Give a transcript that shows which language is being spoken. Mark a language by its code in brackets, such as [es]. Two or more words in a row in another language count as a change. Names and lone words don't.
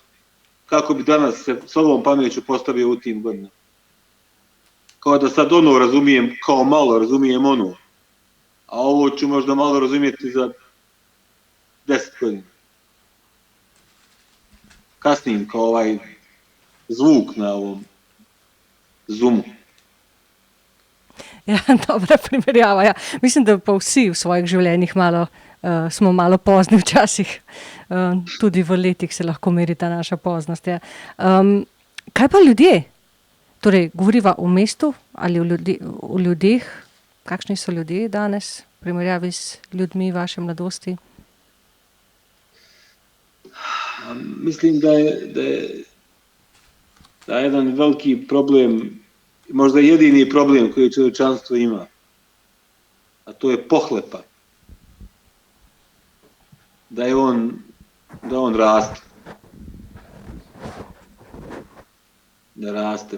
[bs] Kako bi danas se s ovom pameću postavio u tim godinama. Kao da sad ono razumijem, kao malo razumijem ono. A ovo ću možda malo razumijeti za 10 godina. Kasnim kao ovaj zvuk na ovom Zoomu. [sl] Ja, dobra primerjava. Ja. Mislim, da pa vsi v svojih življenjih smo malo pozni včasih. Tudi v letih se lahko meri ta naša poznost. Ja. Kaj pa ljudje? Torej, govoriva o mestu ali o ljudeh? Kakšni so ljudje danes v primerjavi s ljudmi vaše mladosti? [bs] Mislim da je jedan veliki problem, možda jedini problem koji čovječanstvo ima, a to je pohlepa. Da on raste. Da raste.